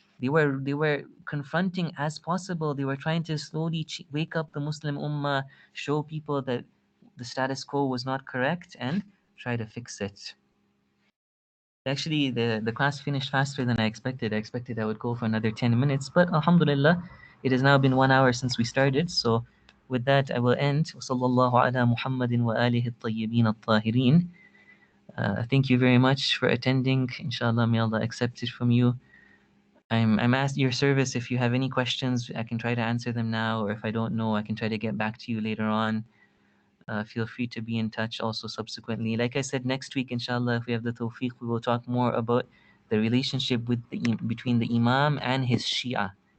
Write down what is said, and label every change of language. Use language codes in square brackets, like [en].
[en] They were confronting as possible. They were trying to slowly wake up the Muslim Ummah, show people that the status quo was not correct, and try to fix it. Actually, the class finished faster than I expected. I expected I would go for another 10 minutes, but alhamdulillah, it has now been 1 hour since we started. So with that, I will end. [ar] وصلى الله على محمد وآله الطيبين الطاهرين. [en] Thank you very much for attending. Inshallah, may Allah accept it from you. I'm at your service. If you have any questions, I can try to answer them now, or if I don't know, I can try to get back to you later on. Feel free to be in touch also subsequently. Like I said, next week, inshallah, if we have the tawfiq, we will talk more about the relationship with between the Imam and his Shia.